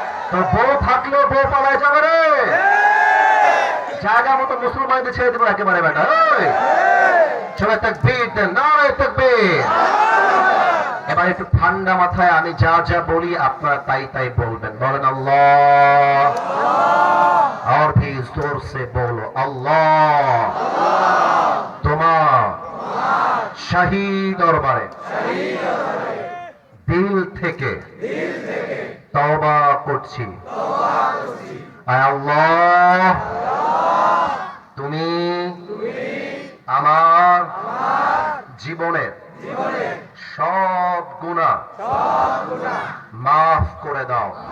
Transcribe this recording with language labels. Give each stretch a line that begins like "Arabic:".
Bangla: তো বউ থাকলেও বউ পালায় যাবে রে, জায়গা মতো মুসলমানদের ছেড়ে দেবো একেবারে বেটা। সবাই তাকবীর দেন, নারায়ে তাকবীর। এবার একটু ঠান্ডা মাথায় আমি যা যা বলি আপনারা তাই তাই বলবেন। বলেন আল্লাহ,
Hindi: और भी जोर से बोलो अल्लाह।
Bangla: তোমার শাহী দরবারে দিল থেকে তওবা করছি, আয় আল্লাহ, তুমি আমার জীবনের সব গুনাহ মাফ করে দাও।